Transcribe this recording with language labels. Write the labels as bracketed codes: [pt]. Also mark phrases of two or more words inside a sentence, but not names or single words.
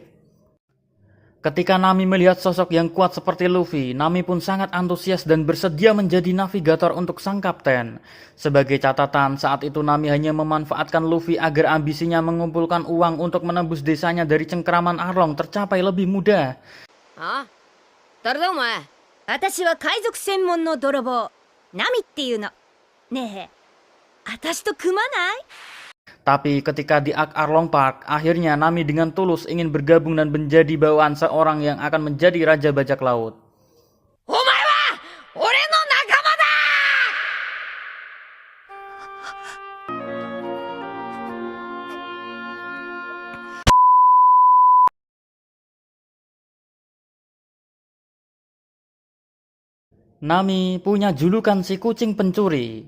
[id] Ketika Nami melihat sosok yang kuat seperti Luffy, Nami pun sangat antusias dan bersedia menjadi navigator untuk sang kapten. Sebagai catatan, saat itu Nami hanya memanfaatkan Luffy agar ambisinya mengumpulkan uang untuk menembus desanya dari cengkeraman Arlong tercapai lebih mudah. [ja] Ah? 誰だお前? 私は海賊専門の泥棒、ナミっていうの。ねえ、私と組まない? [id] Tapi ketika di Arc Arlong Park, akhirnya Nami dengan tulus ingin bergabung dan menjadi bawaan seorang yang akan menjadi raja bajak laut. [ja] お前は俺の仲間だ! [id] Nami punya julukan si kucing pencuri.